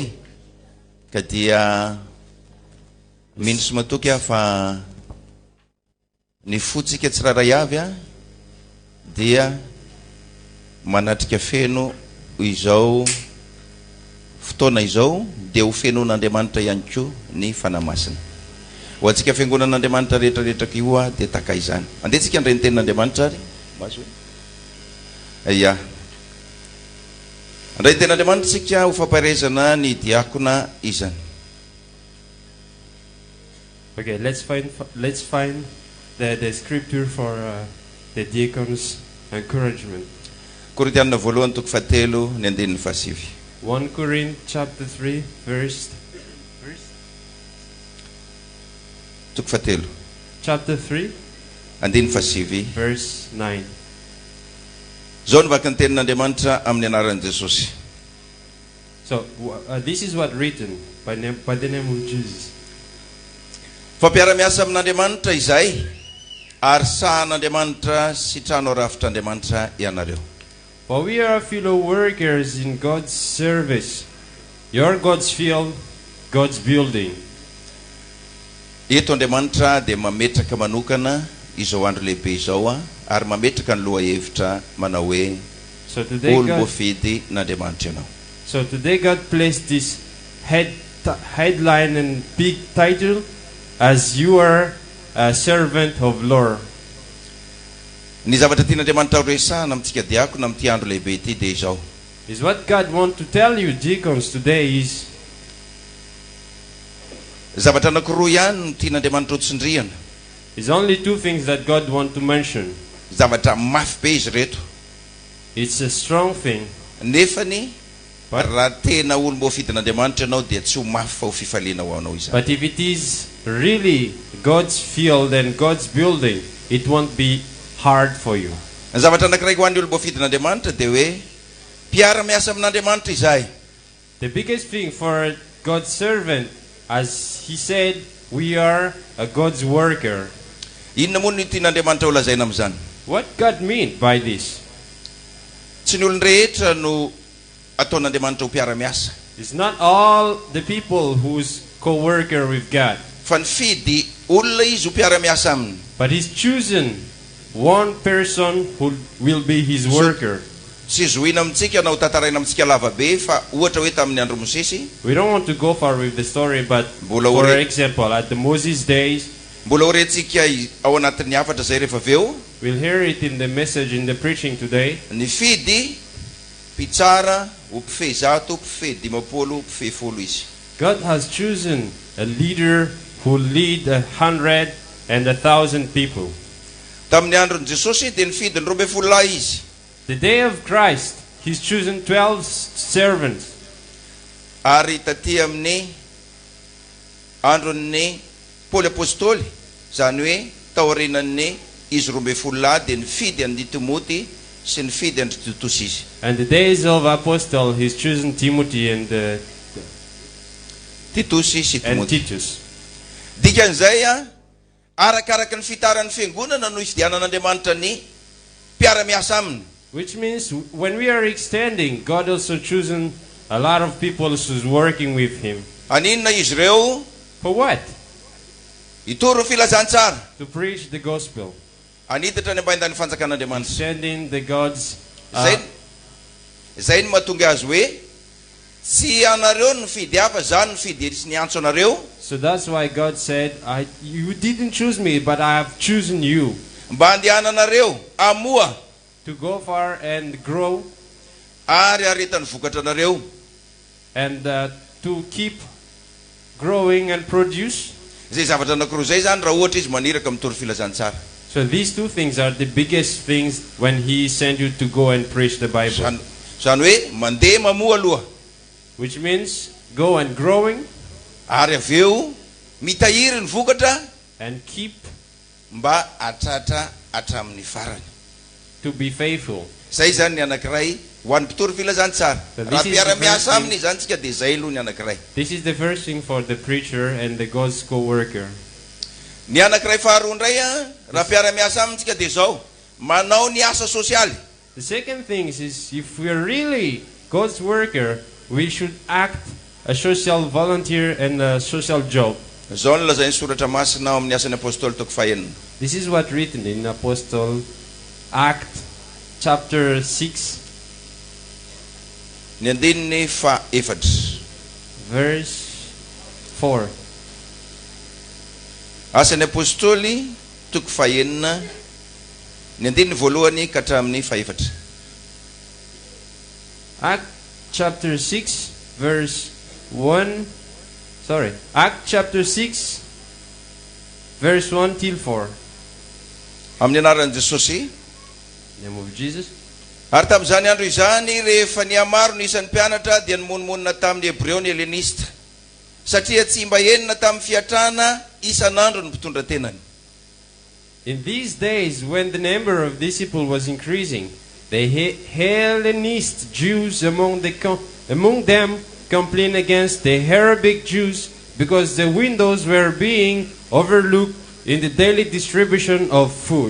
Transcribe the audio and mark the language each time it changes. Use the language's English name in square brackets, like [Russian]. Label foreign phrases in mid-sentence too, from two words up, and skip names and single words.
[Malagasy] Ka dia mino sy matoky a fa ny fotsika tsiraray avy a dia manatrika feno izao fotoana izao dia ho fenon'Andriamanitra ihany koa ny fanamasina. Ho antsika fiangonan'Andriamanitra rehetrarehetra ioa dia taka izany. Andetsika andray ny tenin'Andriamanitra ary maso aya. Andray ny tenin'Andriamanitra tsika ho famparezana ny diakona izany. [English] Okay, let's find the scripture for the deacons' encouragement. [Malagasy] Korintianina voalohany toko fahatelo ny andinin'ny fahasivy. [English] 1 Corinthians chapter 3 verse [Malagasy] toko fahatelo [English] chapter 3 [Malagasy] andinin'ny fahasivy [English] verse 9. [Malagasy] Zao ny vaky ny tenin'Andriamanitra amin'ny anaran'i Jesosy. [English] So this is what written by the name of Jesus. [Malagasy] Fampiara-miasa amin'Andriamanitra izay ary sahan'Andriamanitra sy trano rafitr'Andriamanitra ianareo. [English] For we are fellow workers in God's service. You're God's field, God's building. [Malagasy] Eto Andriamanitra dia mametraka manokana izao andro lehibe izao a, ary mametraka ny loha hevitra manao hoe olom-boafidy n'Andriamanitra ianao. [English] So today God placed this headline and big title as you are a servant of Lord. [Malagasy] Ny zavatra tian'Andriamanitra resahana amintsika diakona amin'ity andro lehibe ity dia izao. [English] Is what God wants to tell you, deacons, today is [Malagasy] zavatra anankiroa ihany no tian'Andriamanitra ho tsindriana. [English] It's only two things that God wants to mention. [Malagasy] Zavatra mafy be izy reto. [English] It's a strong thing. [Malagasy] Nefany raha tena olom-boafidin'Andriamanitra ianao dia tsy ho mafy fa ho fifaliana ho anao izany. [English] But if it is really God's field and God's building, it won't be hard for you. [Malagasy] Ny zavatra anankiray ho an'ny olom-boafidin'Andriamanitra dia hoe mpiara-miasa amin'Andriamanitra izahay. [English] The biggest thing for God's servant, as he said, we are a God's worker. [Malagasy] Inona moa no tian'Andriamanitra ho lazaina amin'izany? [English] What God mean by this? [Malagasy] Tsy ny olon-rehetra no ataon'Andriamanitra ho mpiara-miasa. [English] It's not all the people who's co-worker with God. [Malagasy] Fa nifidy olona izy ho mpiara-miasa aminy. [English] But he's chosen one person who will be his worker. [Malagasy] Tsy zohina amintsika na ho tataraina amintsika lava be fa ohatra hoe tamin'ny andro Mosesy. [English] We don't want to go far with the story, but for example, at the Moses days, [Malagasy] mbola horentsika ao anatin'ny hafatra zay rehefa aveo. [English] We'll hear it in the message, in the preaching today. [Malagasy] Nifidy mpitsara ho mpifehy zato, mpifehy dimapolo, mpifehy folo izy. [English] God has chosen a leader who lead 100 and 1,000 people. [Malagasy] Tamin'ny andron'i Jesosy dia nifidy ny 12 lahy izy. [English] The day of Christ, he's chosen 12 servants. [Malagasy] Ary taty amin'ny andron'ny Paoly apôstôly, zany hoe taorinan'ny izy 12 lahy dia nifidy an'i Timoty sy nifidy an'i Titus izy. [English] And the days of apostle, he's chosen Timothy and [Malagasy] Titus sy Timoty. [English] Titus. [Malagasy] Dikan'izay a, arakaraka ny fitaran'ny fiangonana no ifidianan'Andriamanitra ny mpiara-miasa aminy. [English] Which means when we are extending, God also chosen a lot of people who's working with him. [Malagasy] Aninona izy reo? [English] For what? [Malagasy] Itoro filazantsara. [English] To preach the gospel. [Malagasy] Aniditra ny ambaindan'ny fanjakan'Andriamanitra. [English] Sending the God's [Malagasy] Zay no mahatonga azy hoe tsy anareo no fidy hafa, zany no fidy sy niantso anareo. [English] So that's why God said, you didn't choose me, but I have chosen you. [Malagasy] Mba andehananareo amoa [English] to go far and grow [Malagasy] ary aretany vokatra nareo. [English] and to keep growing and produce. [Malagasy] Zay zavatra anankiroa zay zany raha ohatra izy maniraka mitoro filazantsara. [English] So these two things are the biggest things when he sent you to go and preach the Bible. [Malagasy] Zany hoe mandeha mamoa aloha, [English] Which means go and growing [Malagasy] ary aveo mitahiry ny vokatra [English] and keep [Malagasy] mba atratra hatramin'ny farany. [English] to be faithful. [Malagasy] Zay zany ny anankiray ho an'ny mpitoro filazantsara. [English] So this [Malagasy] Raha [English] is the [Malagasy] mpiara-miasa [English] first [Malagasy] aminy zany tsika dia zay aloha ny anankiray. [English] This is the first thing for the preacher and the God's co-worker. [Malagasy] Ny anankiray faharoa indray a, raha mpiara-miasa aminy tsika dia zao, manao ny asa sosialy. [English] The second thing is if we are really God's worker, we should act a social volunteer and a social job. [Malagasy] Zao ny lazay ny soratra masina ao amin'ny asan'ny apôstôly toko fahaenina. [English] This is what written in Apostle Act chapter 6 [Malagasy] Ny andininy faha-efatra. [English] verse 4. [Malagasy] Asan'ny apôstôly toko fahaenina, ny andininy voalohany ka hatramin'ny faha-efatra. [English] Act chapter 6 verse 1. Sorry. Act chapter 6 verse 1 till 4. [Malagasy] Amin'ny anaran'i Jesosy. [English] Name of Jesus. [Malagasy] Ary tamin'izany andro izany rehefa niamaro ny isan'ny mpianatra dia nimonmonina tamin'ny Hebreo ny Helenista, satria tsy mba enina tamin'ny fiatrana isan'andro ny mpitondra tenany. [English] In these days, when the number of disciples was increasing, the Hellenist Jews among them complained against the Arabic Jews because the windows were being overlooked in the daily distribution of food.